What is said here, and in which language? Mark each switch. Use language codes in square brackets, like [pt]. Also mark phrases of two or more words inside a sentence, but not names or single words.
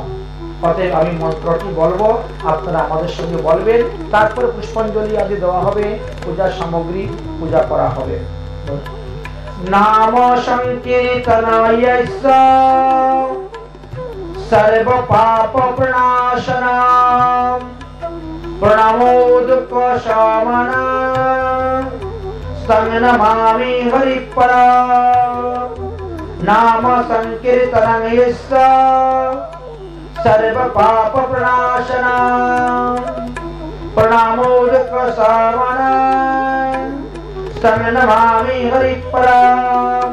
[bn] অতএব আমি মন্ত্রটি বলবো, আপনারা আমাদের সঙ্গে বলবেন, তারপরে পুষ্পাঞ্জলি আদি দেওয়া হবে, পূজা সামগ্রী পূজা করা হবে। [sa] নাম সংকীর্তনায় সর্ব পাপ প্রণাশনাম প্রণামো দুঃখ শমনাম तं नमामि हरिपराम्। नाम संकीर्तनं यस्य सर्व पाप प्रणाशनाम् प्रणामो दुःखशमनाम् तं नमामि हरिपराम्।